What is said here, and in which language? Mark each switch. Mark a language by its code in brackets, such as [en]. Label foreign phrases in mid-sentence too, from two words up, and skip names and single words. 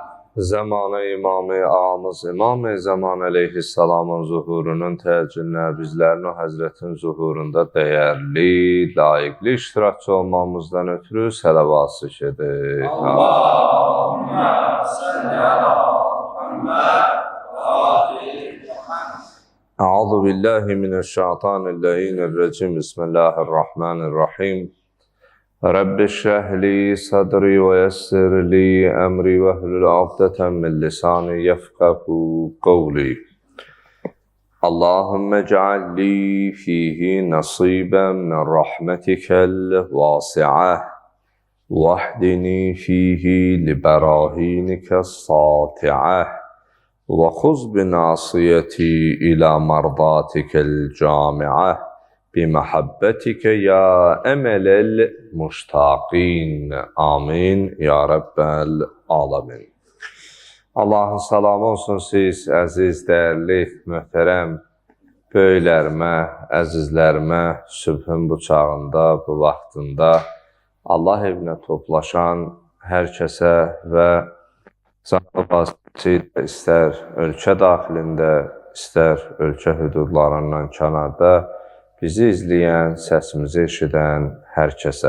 [az] Zamanı İmam-ı Ağamız İmam-ı Zaman əleyhissalamın zuhurunun təəccübünə bizlərin o Həzrətin zuhurunda dəyərli, layiqli iştirakçı olmamızdan ötürü sələvat şükürük. [ar] اللهم صل على محمد وآل محمد. أعوذ بالله من الشيطان الرجيم. بسم الله الرحمن الرحيم. رب اشرح لي صدري ويسر لي أمري واحلل عقدة من لساني يفقهوا قولي. اللهم اجعل لي فيه نصيبا من رحمتك الواسعة. واهدني فيه لبراهينك الساطعة. وخذ بناصيتي إلى مرضاتك الجامعة بمحبتك يا أمل المشتاقين آمين يا رب العالمين. [az] Allahın salamı olsun siz, əziz, dəyərli, möhtərəm böyüklərimə, əzizlərimə, sübhün bu çağında, bu vaxtında Allah evinə toplaşan hər kəsə və istər ölkə daxilində, istər ölkə hüdudlarından kənarda bizi izləyən, səsimizi eşidən hər kəsə.